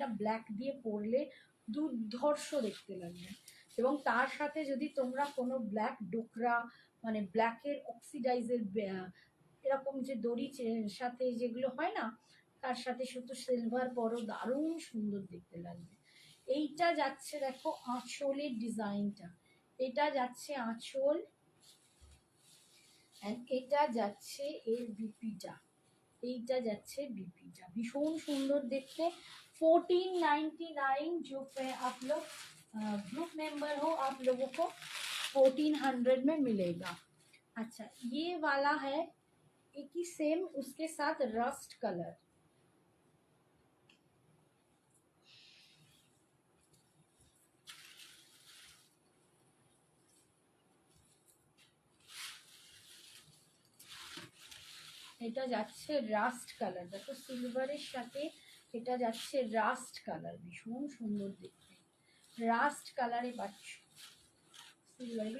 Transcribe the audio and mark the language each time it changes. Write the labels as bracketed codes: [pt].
[bn] এটা ব্ল্যাক দিয়ে পরলে দুর্ধর্ষ দেখতে লাগবে, এবং তার সাথে যদি তোমরা কোনো ব্ল্যাক ডোকরা মানে ব্ল্যাকের অক্সিডাইজের এরকম যে দড়ি সাথে যেগুলো হয় না, তার সাথে শুধু সিলভার পরো, দারুণ সুন্দর দেখতে লাগবে। এইটা যাচ্ছে দেখো আঁচলের ডিজাইনটা, এটা যাচ্ছে আঁচল, অ্যান্ড এটা যাচ্ছে এর বিপিটা, এইটা যাচ্ছে বিপিটা, ভীষণ সুন্দর দেখতে। [hi] 1499 जो आप लोग ग्रुप मेंबर हो, आप लोगों को 1400 में मिलेगा। अच्छा, ये वाला है एक ही सेम, उसके साथ रस्ट कलर, [bn] এটা যাচ্ছে রাস্ট কালার, দেখো সিলভারের সাথে এটা যাচ্ছে রাস্ট কালার, ভীষণ সুন্দর দেখতে, রাস্ট কালারে পাচ্ছ সিলভার।